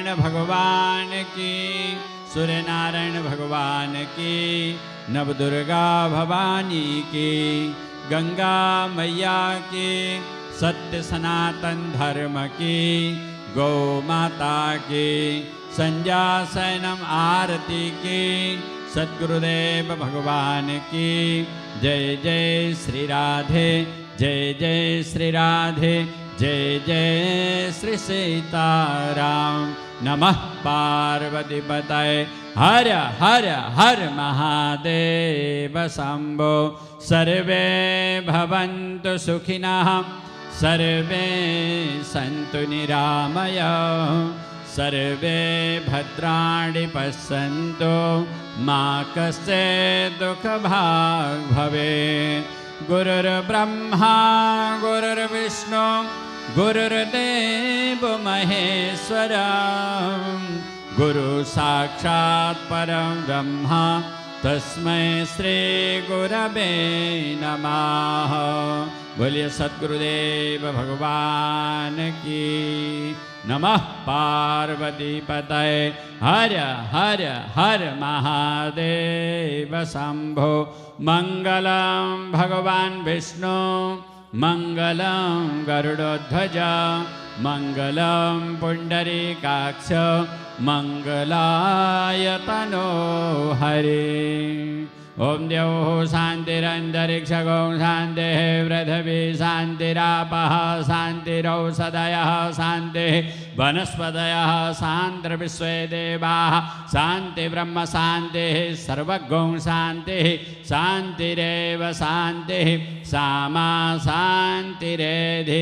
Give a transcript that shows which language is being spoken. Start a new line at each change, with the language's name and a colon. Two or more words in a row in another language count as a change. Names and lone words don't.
Hindi: भगवान की, सूर्यनारायण भगवान की, नवदुर्गा भवानी की, गंगा मैया की, सत्य सनातन धर्म की, गौ माता की, संध्यासनम आरती की, सद्गुरुदेव भगवान की जय जय श्री राधे, जय जय श्री राधे, जय जय श्री सीताराम।
Sanskrit: नमः पार्वतीपतये हर हर हर महादेव शंभो। सर्वे भवन्तु सुखिनः सर्वे सन्तु निरामयाः सर्वे भद्राणि पश्यन्तु मा कश्चित् दुःखभाग् भवेत्। गुरुर्ब्रह्मा गुरुर्विष्णु गुरुर्देवो महेश्वरा गुरु साक्षात् परं ब्रह्मा तस्मै श्री गुरवे नमः।
Hindi: बोलिए सद्गुरुदेव भगवान की।
Sanskrit: नमः पार्वतीपतये हर हर हर महादेव शंभो। मंगलम भगवान विष्णु मंगलम गरुड़ध्वज मंगलम पुंडरीकाक्ष मंगलाय तनो हरे। ओम द्यौः शान्तिरन्तरिक्षगो शान्तिः पृथिवी शान्तिरापः शान्तिरौषधयः शान्तिः वनस्पतयः शान्तिर्विश्वे देवाः शान्तिब्रह्म शान्तिः सर्वगो शान्तिः शान्तिरेव शान्तिः सामा शान्तिरेधि।